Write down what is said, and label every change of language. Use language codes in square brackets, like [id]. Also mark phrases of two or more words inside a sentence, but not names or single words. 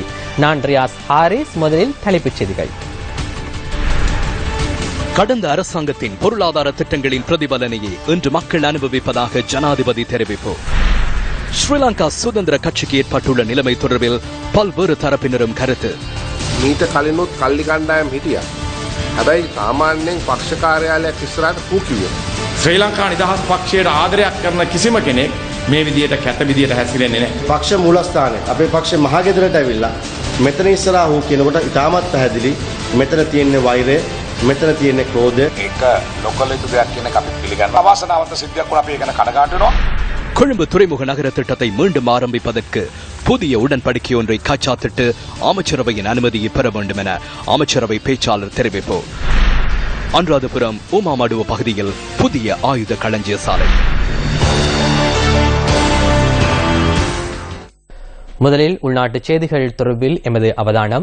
[ta] நான் ரியாஸ் ஹாரிஸ். முதலில் தலைப்புச் செய்திகள். கடந்த அரசாங்கத்தின் பொருளாதார திட்டங்களின் பிரதிபலனையே இன்று மக்கள் அனுபவிப்பதாக ஜனாதிபதி தெரிவிப்பு. ஸ்ரீலங்கா சுதந்திர கட்சிக்கு ஏற்பட்டுள்ள நிலைமை தொடர்பில் பல்வேறு தரப்பினரும் கருத்து. [si] මීට කලිනුත් කල්ලි කණ්ඩායම් හිටියා. හැබැයි සාමාන්‍යයෙන් පක්ෂ කාර්යාලයක් ඉස්සරහට කූ කිව්වේ. ශ්‍රී ලංකා නිදහස් පක්ෂයට ආදරයක් කරන කිසිම කෙනෙක් මේ විදියට කැත විදියට හැසිරෙන්නේ නැහැ. පක්ෂ මූලස්ථානයේ අපේ පක්ෂ මහගෙදරට ඇවිල්ලා මෙතන ඉස්සරහා හු කියනකොට ඉතාමත් පැහැදිලි මෙතන තියෙන වෛරය, මෙතන තියෙන ක්‍රෝධය. ඒක ලොකල යුතු දෙයක් කියන එක අපි පිළිගන්නවා. අවාසනාවන්ත සිද්ධියක් වුණා අපි ඒක ගැන කනගාටු වෙනවා. [ta] கொழும்பு துறைமுக நகர திட்டத்தை மீண்டும் ஆரம்பிப்பதற்கு புதிய உடன்படிக்கை ஒன்றை கைச்சாத்திட்டு அமைச்சரவையின் அனுமதியை பெற வேண்டும் என அமைச்சரவை பேச்சாளர் தெரிவிப்பு. அனுராதபுரம் உமாமடுவ பகுதியில் புதிய ஆயுத களஞ்சிய சாலை. முதலில் உள்நாட்டு செய்திகள் தொடர்பில் எமது அவதானம்.